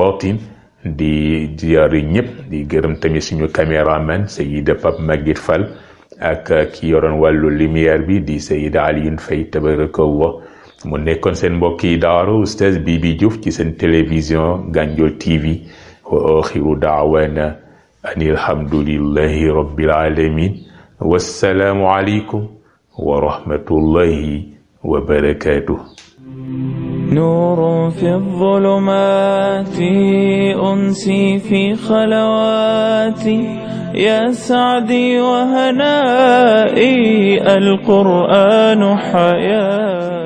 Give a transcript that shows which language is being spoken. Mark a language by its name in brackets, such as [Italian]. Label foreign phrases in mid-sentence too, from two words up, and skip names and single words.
[Wolof] batin di ziyaari ñëpp di gërëm tamit suñu caméraman Sayida Pape Maguette Fall ak ki yoroon wàllu lumière bi di Sayida Alioune Faye tabarakallah mu nekkoon seen mbokki daara Oustaz Bibi Diouf ci seen télévision Gandiol TV [Arabic] وآخر دعوانا أن الحمد لله رب العالمين والسلام عليكم ورحمة الله وبركاته نور في الظلمات أنسي في خلواتي يا سعدي وهنائي القرآن حياتي